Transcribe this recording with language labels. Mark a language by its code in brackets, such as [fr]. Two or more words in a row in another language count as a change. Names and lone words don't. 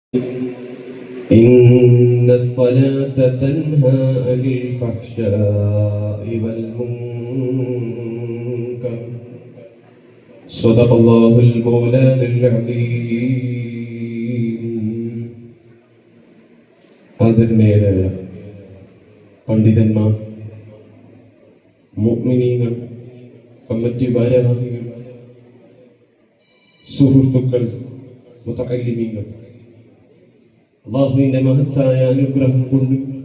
[ar] إن الصلاة تنهى عن الفحشاء والمنكر صدق الله المولان العظيم. [ml] ആദരണീയരായ പണ്ഡിതന്മാർ, മുഅ്മിനീങ്ങൾ, കമ്മിറ്റി ഭാരവാഹികൾ, സുഹൃത്തുക്കൾ, മുതഅല്ലിമീങ്ങൾ, അല്ലാഹുവിന്റെ മഹത്തായ അനുഗ്രഹം കൊണ്ട്